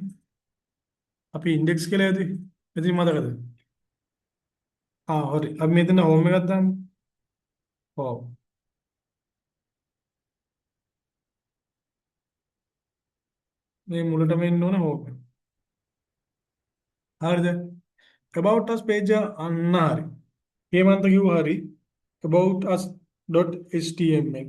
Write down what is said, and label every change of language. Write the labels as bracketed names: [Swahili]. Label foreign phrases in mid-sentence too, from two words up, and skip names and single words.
[Sinhala] අපි ඉන්ඩෙක්ස් කියලා ඇති. ඉතින් මතකද? හරි. අපි මෙතන හෝම් එකක් දාමු. ඔව්. මේ මුලටම එන්න ඕනේ හෝම් එක. හරිද? [English] about us page [Sinhala] අන්න හරි. හේමන්ත කිව්වා හරි. [English] about us.html.